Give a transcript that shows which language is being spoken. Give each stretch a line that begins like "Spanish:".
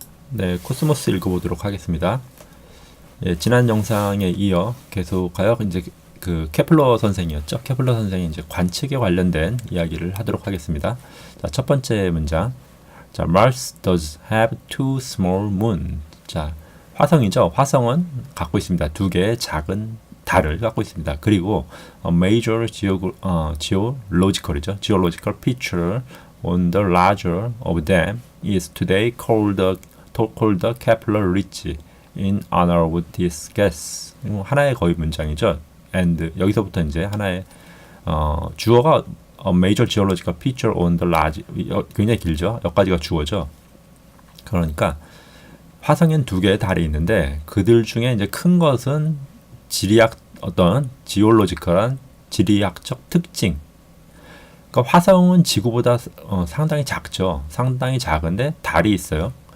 Korean: 네, 코스모스 읽어보도록 하겠습니다. 예, 지난 영상에 이어 계속하여 이제 그 케플러 선생이었죠. 케플러 선생이 이제 관측에 관련된 이야기를 하도록 하겠습니다. 자, 첫 번째 문장.
English: 자, Mars does have two small moon.
Korean: 자, 화성이죠. 화성은 갖고 있습니다. 두 개의 작은 달을 갖고 있습니다.
English: 그리고 a major geological이죠. geological feature on the larger of them is today called the Kepler Ridge in honor of this gas.
Korean: 하나의 거의 문장이죠.
English: and
Korean: 여기서부터 이제 하나의 주어가
English: a major geological feature on the large.
Korean: 굉장히 길죠. 여기까지가 주어죠. 그러니까 화성엔 두 개의 달이 있는데 그들 중에 이제 큰 것은 어떤 지올로지컬한 지리학적 특징. 그러니까 화성은 지구보다 상당히 작죠. 상당히 작은데 달이 있어요.